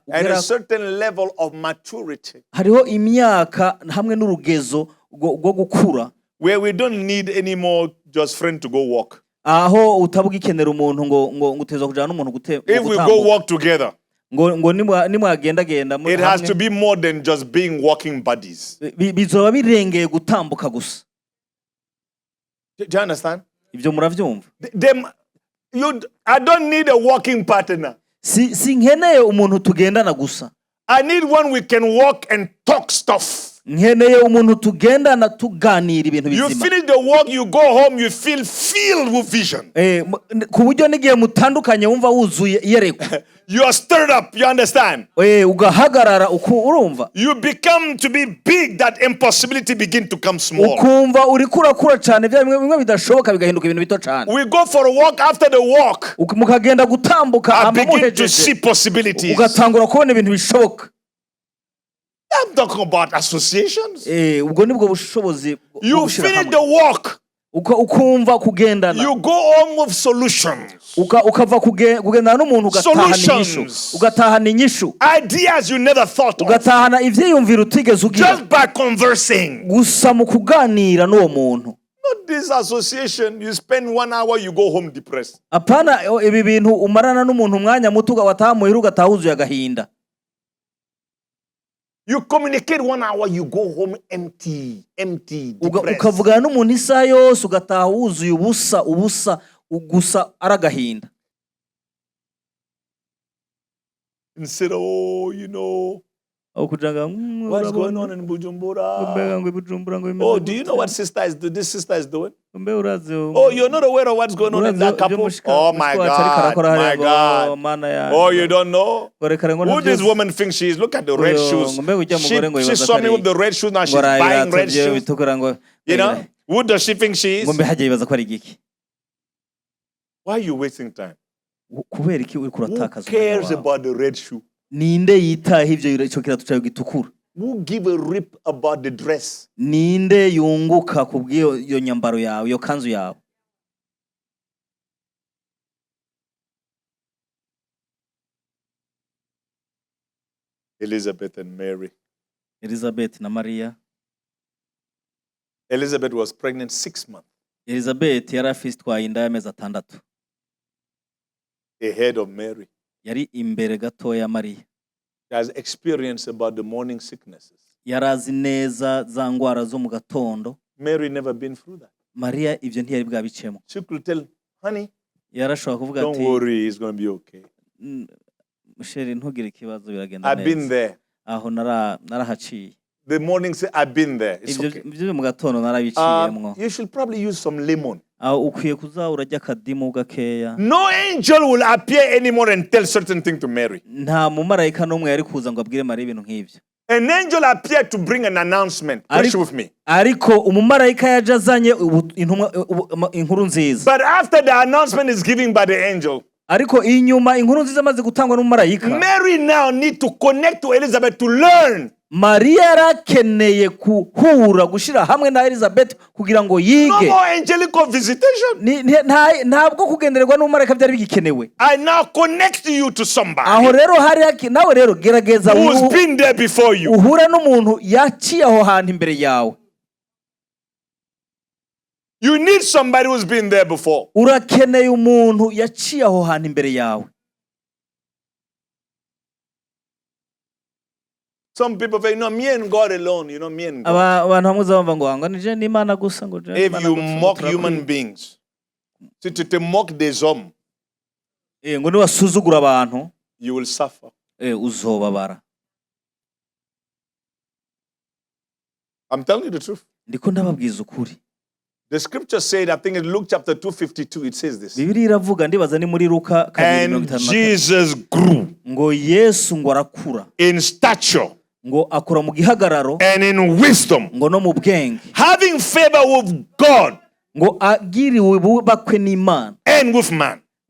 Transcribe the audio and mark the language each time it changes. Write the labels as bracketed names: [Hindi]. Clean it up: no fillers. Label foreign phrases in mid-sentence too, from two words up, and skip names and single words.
[English] and a certain level of maturity [Rundi] hariho imyaka hamwe n'urugezo rwo gukura [English] where we don't need anymore just friend to go walk. [Rundi] aho utabugikenera umuntu ngo uteza kujana n'umuntu [English] If we go walk together, [Rundi] ngo nimwagenda genda [English] it has to be more than just being walking buddies. [Rundi] bizoba birengeye gutambuka gusa. [English] Do you understand? [Rundi] Ivyo muravyumva? [English] I don't need a walking partner. [Rundi] Si nkeneye umuntu tugendana gusa. [English] I need one we can walk and talk stuff. [Rundi] Nkeneye umuntu tugendana tuganira ibintu bizima. [English] You finish the walk, you go home, you feel filled with vision. [Rundi] Ku buryo n'igihe mutandukanye wumva wuzuye iyerekwa. [English] You are stirred up, you understand? [Rundi] Ugahagarara urumva. [English] You become to be big, that impossibility begin to come small. [Rundi] Ukumva uri kurakura cyane bimwe bidashoboka bigahinduka ibintu bito cyane. [English] We go for a walk, after the walk [Rundi] Mukagenda gutambuka [English] I begin to see possibilities. [Rundi] ugatangura kubona ibintu bishoboka. [English] I'm talking about associations. [Rundi] Ubwo nibwo bushobozi. [English] You finish the walk. [Rundi] ukumva kugendana. [English] You go home with solutions. [Rundi] Ukava kugendana n'umuntu ugatahana inyishu. [English] Ideas you never thought of. [Rundi] Ugatahana ivyiyumviro utigeze ugira. [English] Just by conversing. [Rundi] Gusa mu kuganira n'uwo muntu. [English] Not this association, you spend 1 hour, you go home depressed. [Rundi] Apana ibi bintu umarana n'umuntu umwanya muto ugataha muhira ugatahuzuye agahinda. [English] You communicate 1 hour, you go home empty, depressed. [Rundi] Ukavugana n'umuntu isaha yose ugataha wuzuye ubusa gusa aragahinda. [English] Instead of, what's going on in Bujumbura? Oh, do you know what this sister is doing? Oh, you're not aware of what's going on in that couple? Oh my God. Oh, you don't know? Who this woman thinks she is? Look at the red shoes. She saw me with the red shoes, now she's buying red shoes. Who does she think she is? Why are you wasting time? Who cares about the red shoe? [Rundi] Ninde yitaye ivyo ico kirato cyawe gitukura? [English] Who give a rip about the dress? [Rundi] Ninde yunguka kubwiyo iyo nyambaro yawe, iyo kanzu yawe? [English] Elizabeth and Mary. [Rundi] Elizabeth na Maria. [English] Elizabeth was pregnant 6 months. [Rundi] Elizabeth yari afitwaye inda y'amezi 6. [English] Ahead of Mary. [Rundi] Yari imbere gato ya Maria. [English] She has experience about the morning sicknesses. [Rundi] Yarazi neza za ngwara zo mu gatondo. [English] Mary never been through that. [Rundi] Maria ivyo ntiyari bwabicemo. [English] She could tell, honey, [Rundi] yarashobora kuvuga ati, [English] don't worry, it's going to be okay. [Rundi] Musheri ntugire ikibazo biragenda neza. [English] I've been there. [Rundi] Aho narahaciye. [English] The morning say I've been there. It's okay. [Rundi] Ivyo mu gatondo narabiciyemwo. [English] You should probably use some lemon. [Rundi] Ukwiye kuza urajya kadimu gakeya. [English] No angel will appear anymore and tell certain thing to Mary. [Rundi] Nta mumarayika n'umwe yari kuza ngo abwire Maria ibintu nk'ivyo. [English] An angel appeared to bring an announcement. Push with me. [Rundi] Ariko umumarayika yaje azanye inkuru nziza. [English] But after the announcement is given by the angel, [Rundi] ariko inyuma inkuru nziza maze gutangwa n'umumarayika, [English] Mary now need to connect to Elizabeth to learn. [Rundi] Maria yarakeneye kuhura gushira hamwe na Elizabeth kugira ngo yige. [English] No more angelical visitation. [Rundi] Ntabwo kugendererwa n'umumarayika byari bigikenewe. [English] I now connect you to somebody. [Rundi] Aho rero hari nawe rero gerageza [English] who's been there before you. [Rundi] Uhura n'umuntu yaciye aho hantu imbere yawe. [English] You need somebody who's been there before. [Rundi] Urakeneye umuntu yaciye aho hantu imbere yawe. [English] Some people say, no, me and God alone, me and God. If you mock human beings, [French] si tu te moques des hommes, [English] you will suffer. I'm telling you the truth. The scripture said, I think in Luke chapter 2:52, it says this. And Jesus grew in stature and in wisdom, having favor with God and with man.